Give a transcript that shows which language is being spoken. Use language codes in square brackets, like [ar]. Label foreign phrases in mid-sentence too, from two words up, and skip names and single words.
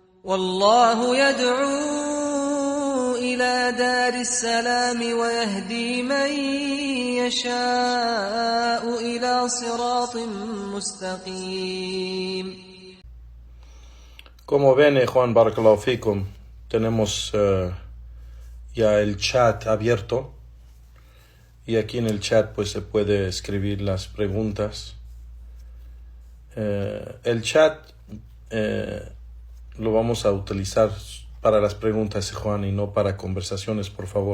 [ar] والله يدعو إلى دار السلام ويهدي من يشاء إلى صراط مستقيم. [es] Como ven, Juan [ar] بارك الله فيكم, [es] tenemos ya el chat abierto y aquí en el chat pues se puede escribir las preguntas. El chat lo vamos a utilizar para las preguntas, Juan, y no para conversaciones, por favor.